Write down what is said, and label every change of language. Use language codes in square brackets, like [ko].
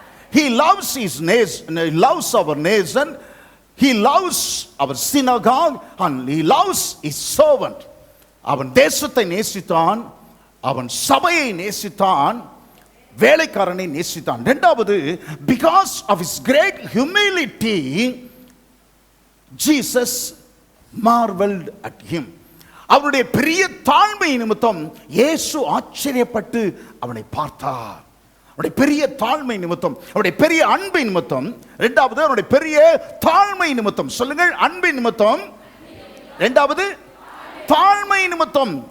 [en] He loves his nation, he loves our nation, he loves our synagogue, and he loves his servant. [ta] அவன் தேசத்தை நேசித்தான், அவன் சபையை நேசித்தான், வேலைக்காரனை நேசித்தான். இரண்டாவது, [en] because of his great humility, Jesus marveled at him. [ta] அவருடைய பெரிய தாழ்மை நிமித்தம் இயேசு ஆச்சரியப்பட்டு அவனை பார்த்தார். அவருடைய பெரிய தாழ்மை நிமித்தம், அவருடைய பெரிய அன்பை நிமித்தம். இரண்டாவது, அவருடைய பெரிய தாழ்மை நிமித்தம். சொல்லுங்கள், அன்பின் நிமித்தம். இரண்டாவது, தாழ்மை நிமித்தம்.